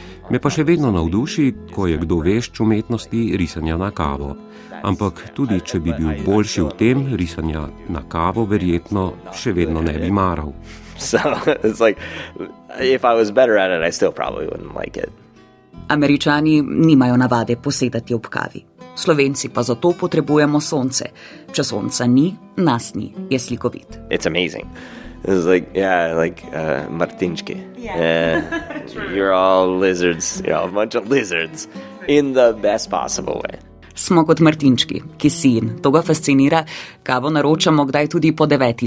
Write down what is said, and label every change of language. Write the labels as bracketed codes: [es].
[sl] Me pa še vedno navduši, ko je kdo vešč umetnosti risanja na kavo. Ampak tudi, če bi bil boljši v tem, risanja na kavo verjetno še vedno ne bi maral. [en] So, it's like, if I was better at it, I still probably wouldn't like it. [sl] Američani nimajo navade posedati ob kavi. Slovenci pa zato potrebujemo sonce. Če sonca ni, nas ni, je slikovit. [en] It's amazing. It's like, Martinčki. Yeah. You're all lizards, a bunch of lizards in the best possible way. [sl] Smo kot Martinčki, ki sin. To ga fascinira, kavo naročamo kdaj tudi po 9.